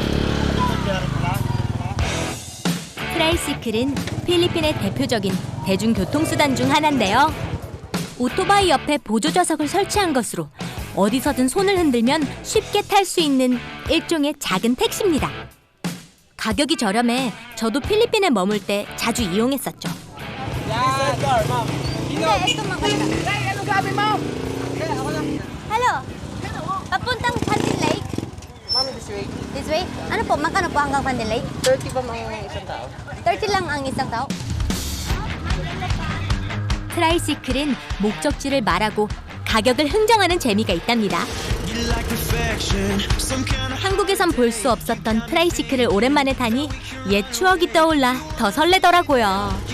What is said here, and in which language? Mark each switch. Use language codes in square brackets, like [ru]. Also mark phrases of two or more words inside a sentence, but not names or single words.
[ko] 트라이시클은 필리핀의 대표적인 대중교통수단 중 하나인데요. 오토바이 옆에 보조좌석을 설치한 것으로 어디서든 손을 흔들면 쉽게 탈 수 있는 일종의 작은 택시입니다. 가격이 저렴해 저도 필리핀에 머물 때 자주 이용했었죠. [en] Hello. [tl] Papuntang Pandin Lake. Ma'am, [en] this way. This way? [tl] Ano po? Magkano po hanggang Pandin Lake? 30 pa mga isang tao. 30 lang ang isang tao. [ko] 트라이시클은 목적지를 말하고 가격을 흥정하는 재미가 있답니다. 한국에선 볼 수 없었던 트라이시클을 오랜만에 타니 옛 추억이 떠올라 더 설레더라고요.